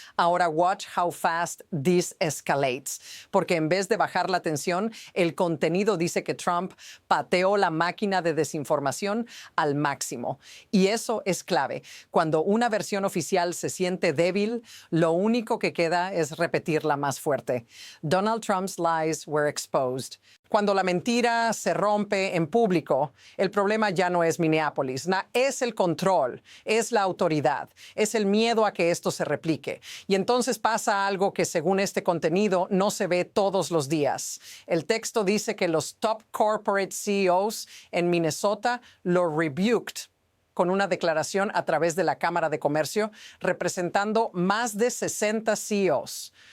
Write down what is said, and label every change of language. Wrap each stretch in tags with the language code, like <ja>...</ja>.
<es>Ahora,</es> <en>watch how fast this escalates.</en> <es>Porque en vez de bajar la tensión, el contenido dice que Trump pateó la máquina de desinformación al máximo. Y eso es clave. Cuando una versión oficial se siente débil, lo único que queda es repetirla más fuerte.</es> <en>Donald Trump's lies were exposed.</en> <es>Cuando la mentira se rompe en público, el problema ya no es Minneapolis, es el control, es la autoridad, es el miedo a que esto se replique. Y entonces pasa algo que según este contenido no se ve todos los días. El texto dice que los</es> <en>top corporate CEOs</en> <es>en Minnesota lo</es> <en>rebuked</en> <es>con una declaración a través de la Cámara de Comercio, representando más de 60 CEOs.</es>